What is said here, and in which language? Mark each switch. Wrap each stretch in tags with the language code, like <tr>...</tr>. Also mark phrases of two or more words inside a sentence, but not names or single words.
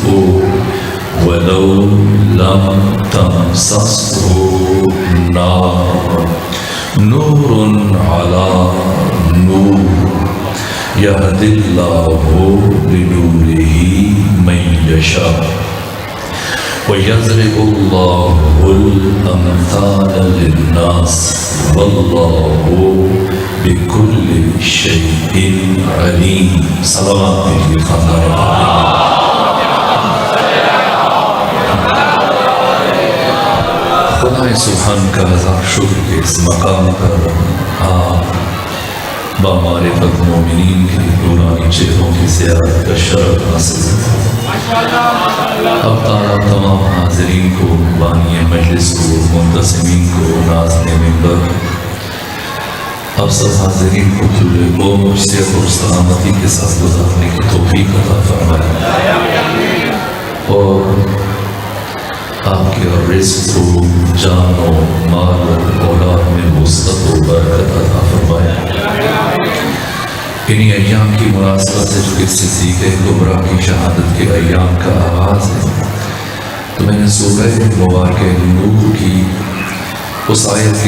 <ar>ولو لم تمسسه نار نور على نور يهدي الله لنوره من يشاء ويضرب الله الأمثال للناس والله بكل شيء عليم صلوات</ar> <ur>خدا سبحان کا ہزار شکر کے اس مقام پر آپ بامعرفت مومنین کی نورانی چہروں کی زیارت کا شرف حاصل ہے۔ اب تمام حاضرین کو، بانی مجلس کو، منتظمین کو، ناظرین منبر، اب سب حاضرین کو طول عمر صحت اور سلامتی کے ساتھ گزارنے کی توفیق عطا فرمائے اور آپ کے رزق و جان و مال و اولاد میں وسعت و برکت عطا فرمائے۔ انہی ایام کی مناسبت سے جو کہ صدیق کبریٰ کی شہادت کے ایام کا آغاز ہے، تو میں نے سورہ مبارک نور کی اس آیت کی</ur>